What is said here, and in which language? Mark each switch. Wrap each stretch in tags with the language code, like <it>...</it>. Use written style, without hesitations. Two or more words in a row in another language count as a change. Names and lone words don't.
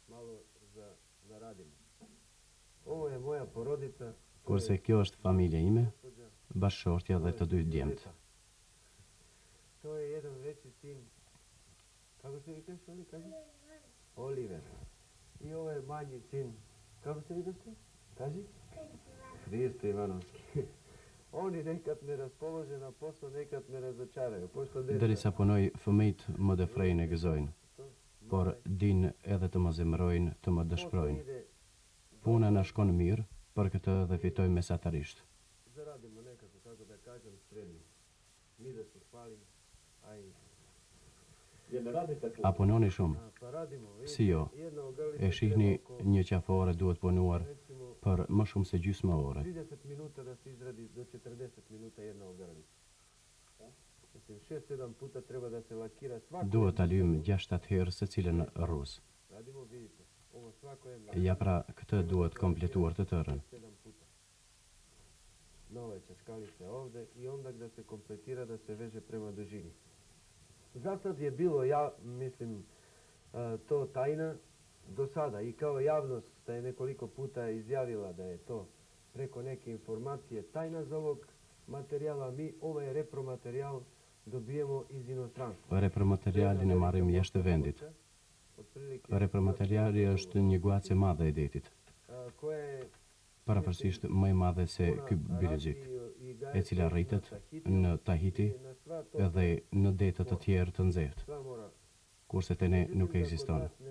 <sq>Kurse kjo është familja ime, bashkëshortja dhe të dy djemt.</sq> <sr>To je jedan veći sin, kako se vi kažete? Oliver. I ovaj manji sin, kako se vi kažete? Kaži? Hristo Ivanovski. Oni nekad me raspolože na posao, nekad me razočaraju.</sr> <sq>Derisa punoj, fëmijët më defrejnë e gëzojnë, por din edhe të më zemrojnë, të më dëshprojnë. Puna na shkon mirë, për këtë dhe fitoj mesatarisht.</sq> <sr>Zaradimo nekako, kako da kažem, srednji. Mi da se hvalim, a i...</sr> <sq>A punoni shumë? Si jo, e shihni një qafore duhet punuar për më shumë se gjysmë ore.</sq> <sr>30 minuta da se izradi do 40 minuta jedna ogrlica. Mislim, 6-7 puta treba da se lakira svako...</sr> <sq>Duhet ta lyjm 6-7 herë se cilën rruz.</sq> <sr>Radimo, vidite, ovo svako jedna...</sr> <sq>Ja pra, këtë duhet kompletuar të tërën.</sq> <sr>7 puta. Nove čačkalice ovde i onda da se kompletira da se veže prema dužini. Za sad je bilo, ja mislim, to tajna do sada i kao javnost da je nekoliko puta izjavila da je to preko neke informacije tajna za ovog materijala, mi ovaj repromaterijal dobijemo iz inostranstva.</sr> <sq>Repromaterialin e marrim jashtë vendit. Repromateriali është një guace madhe e detit. Paraparsisht më e madhe se ky biologjik, e cila rritet në Tahiti edhe në detet të tjerë të nxehtë, kurse te ne nuk ekziston.</sq>